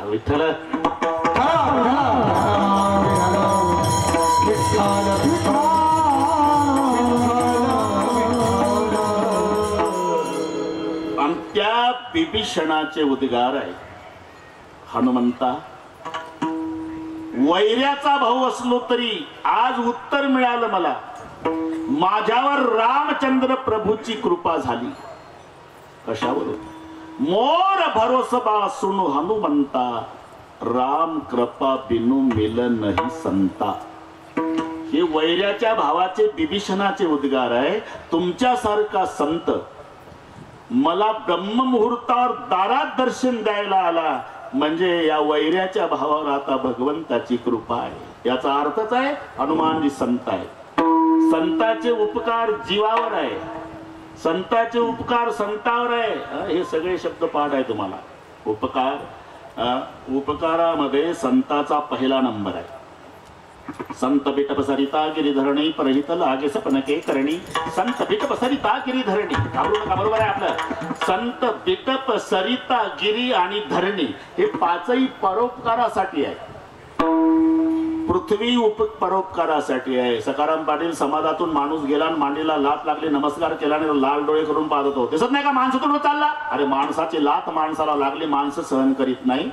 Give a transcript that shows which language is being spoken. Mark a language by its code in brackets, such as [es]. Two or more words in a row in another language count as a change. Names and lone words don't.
[mr] विठ्ठल आणि त्या बिभीषणाचे उद्गार आहे. हनुमंता, वैऱ्याचा भाऊ असलो तरी आज उत्तर मिळालं मला. माझ्यावर रामचंद्र प्रभूची कृपा झाली. कशावर? [awa] मोर भरोसबा सुनु हनुमंता, राम कृपा बिनु मिल नाही संता. [mr] हे वैऱ्याच्या भावाचे बिभीषणाचे उद्गार आहे. तुमच्यासारखा संत मला ब्रह्ममुहूर्तावर दारात दर्शन द्यायला आला, म्हणजे या वैऱ्याच्या भावावर आता भगवंताची कृपा आहे. याचा अर्थच आहे हनुमानजी संत आहे. संताचे उपकार जीवावर आहे, संताचे उपकार संतावर आहे. हे सगळे शब्द पाठ आहे तुम्हाला. उपकारामध्ये संताचा पहिला नंबर आहे. [awa] संत बिटप सरिता गिरीधरणी परहित लागे सपनके करणी. संत बिटप सरिता गिरीधरणी, [mr] घाबरू नका, बरोबर आहे आपलं. [awa] संत बिटप सरिता गिरी [mr] आणि धरणी हे 5ही परोपकारासाठी आहे. पृथ्वी परोपकारासाठी आहे. सकाराम पाटील समाजातून माणूस गेला आणि मांडीला लात लागली, नमस्कार केला आणि लाल डोळे करून पाहत होतो. दिसत नाही का माणसातून चालला? अरे माणसाची लात माणसाला लागली, माणसं सहन करीत नाही.